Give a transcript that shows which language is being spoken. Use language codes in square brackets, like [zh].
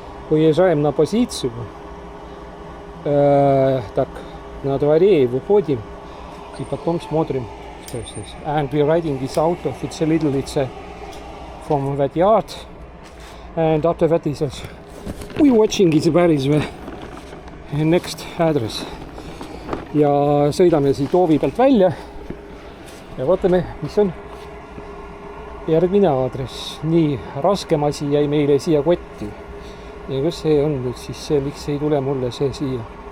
[ru] Уезжаем на позицию. Так, на дворе выходим и потом смотрим, что здесь. [en] And we're riding this out of it's from that yard. And after that is we watching is where is the next address. [et] Ja sõidame siit hoovi pealt välja ja vaatame, mis on järgmine aadress. Nii, raskem asi jäi meile siia kotti. Ja kus see on nüüd siis see, miks ei tule mulle see siia?